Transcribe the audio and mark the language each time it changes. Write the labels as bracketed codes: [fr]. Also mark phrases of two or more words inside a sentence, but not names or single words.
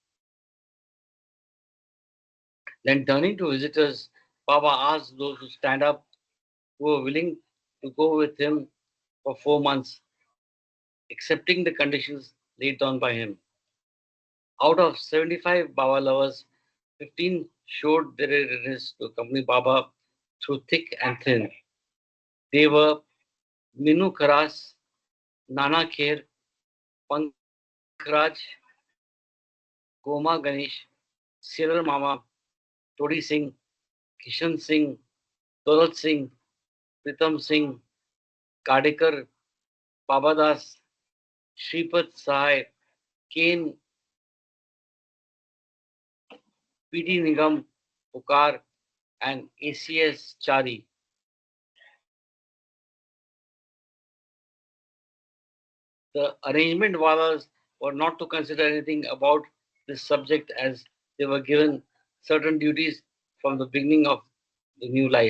[en] Then turning to visitors, Baba asked those who stand up who were willing to go with him for 4 months, accepting the conditions laid down by him. Out of 75 Baba lovers, 15 showed their readiness to accompany Baba through thick and thin. They were Minu Kharas, Nana Kher, Pankhraj, Goma Ganesh, Siral Mama, Todi Singh, Kishan Singh, Daulat Singh, Pritam Singh, Kadekar, Babadas, Shripad Sahai, Kane, P.D. Nigam, Pukar, and ACS Chari. The arrangement walas were not to consider anything about this subject as they were given certain duties from the beginning of the new life.